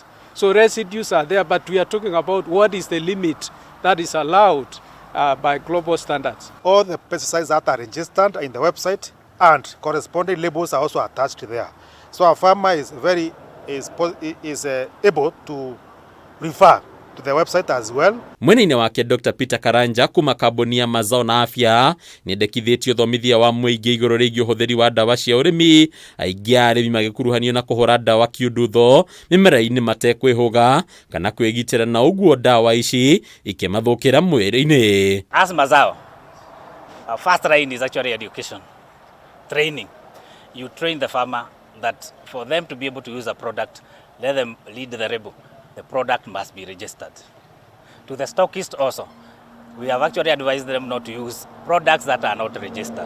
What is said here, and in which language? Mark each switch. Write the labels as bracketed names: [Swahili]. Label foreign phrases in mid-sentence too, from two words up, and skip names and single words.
[English] So residues are there, but we are talking about what is the limit that is allowed by global standards. All the pesticides that are registered in the website and corresponding labels are also attached there. So our farmer is able to refer to the website as well. [Kikuyu] Mwena-inĩ wake Dr. Peter Karanja kuma kambuni ya mazao na afya nĩendekithĩtie ũthomithia wa mũingĩ igũrũ rĩgiĩ ũhũthĩri wa dawa cia ũrĩmi, aingĩ a arĩmi magĩkuruhanio na kũhũra dawa kiundutho mĩmera-inĩ matekwĩhũga kana kwĩgitĩra, na ũguo dawa ici ikĩmathũkĩra mwĩrĩ-inĩ. [English] As mazao, our first line is actually education, training. You train the farmer that for them to be able to use a product, let them read the label. The product must be registered. To the stockist also, we have actually advised them not to use products that are not registered.